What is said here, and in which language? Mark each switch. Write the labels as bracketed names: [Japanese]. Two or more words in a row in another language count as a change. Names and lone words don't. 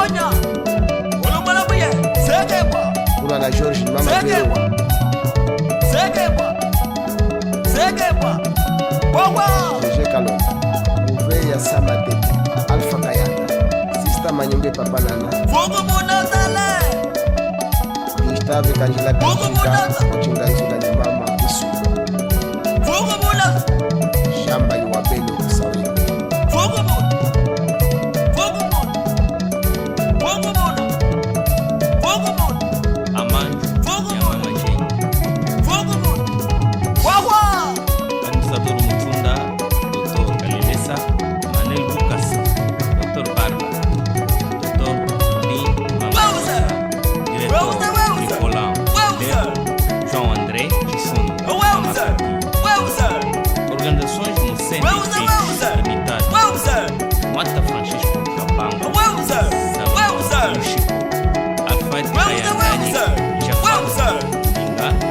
[Portuguese] Ulala Jorge Mama Bewa GG Kalonda Uveya Sama Tete Alpha Kayanda Sista Manyonge Papanana Gustave Kangela Kajika Wachinganzula ni Mama Isu Shamba Yuwabelo Kusawe Amante Yamama Jane, administrador Mutunda, Dr. Kalilesa, Manel Lucas, Dr. Barba, Dr. Lee Mamasa, diretor Nicolau, João André Chifundo, organizações no Centro Limitado, Mata Francisco Capango, Samuel Chico, Alfred Kayandani, Jafar Linga,